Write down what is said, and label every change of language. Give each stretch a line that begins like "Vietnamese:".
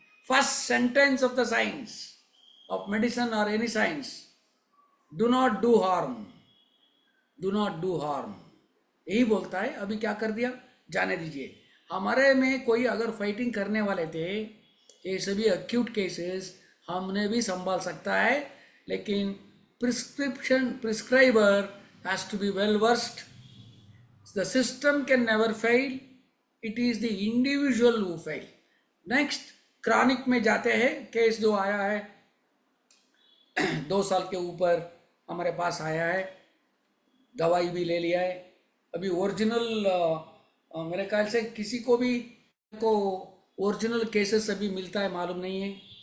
English: first sentence of the science of medicine और any science, do not do harm, do not do harm,
Hindi: यही बोलता है। अभी क्या कर दिया जाने दीजिए। हमारे में कोई अगर फाइटिंग करने वाले थे, ये सभी एक्यूट केसेस हमने भी संभाल सकता है, लेकिन prescriber
English: has to be well versed. The system can never fail. It is the individual who fail.
Hindi: Next, chronic में जाते हैं. केस जो आया है 2 साल के ऊपर हमारे पास आया है, दवाई भी ले लिया है. अभी ओरिजिनल मेरे ख्याल से किसी को भी को ओरिजिनल केसेस अभी मिलता है मालूम नहीं है.